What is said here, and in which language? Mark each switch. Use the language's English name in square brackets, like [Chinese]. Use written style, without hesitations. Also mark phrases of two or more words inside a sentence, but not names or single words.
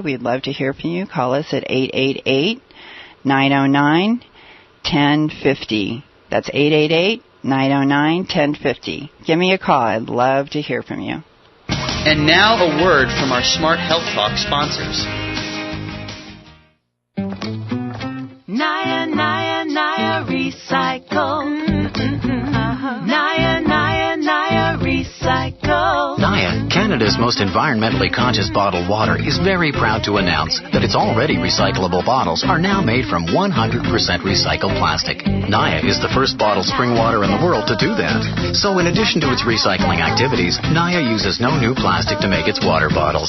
[English] We'd love to hear from you. Call us at 888-909-1050. That's 888-909-1050. Give me a call. I'd love to hear from you. And now a word from our Smart Health Talk sponsors. Naya, Naya, Naya, recycle. Naya, Naya, Naya, recycle. Naya, Canada's most environmentally conscious bottled water, is very proud to announce that its already recyclable bottles are now made from 100% recycled plastic. Naya is the first bottled spring water in the world to do that. So in addition to its recycling activities, Naya uses no new plastic to make its water bottles.